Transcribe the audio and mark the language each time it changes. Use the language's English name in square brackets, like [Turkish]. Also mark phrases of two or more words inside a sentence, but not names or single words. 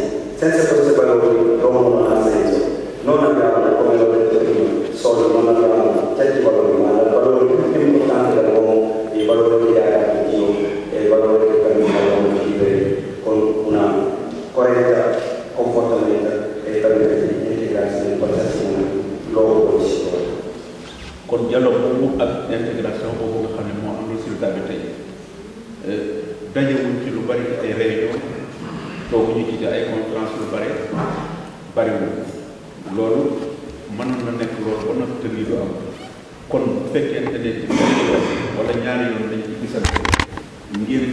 [Italian] Senza questi valori l'uomo non ha senso. Non abbiamo, come l'ho detto prima, solo non abbiamo certi valori, ma il valore più importante dell'uomo è il valore che ha dato Dio, e il valore che permette all'uomo di vivere con una corretta comportamento e permette di integrarsi nel qualsiasi luogo dove si trova. [Wolof] Kon dialogue boobu ak intégration boobu nga xam ne moo am résultat bi tey dajewuñ ci lu bari ci ay réunion tooguñu ci ay conférence lu bari bariwul loolu mën na nekk loolu ba nag te lii du am kon bu fekkente ne ci wala ñaari yoon dañ ci gisante ngir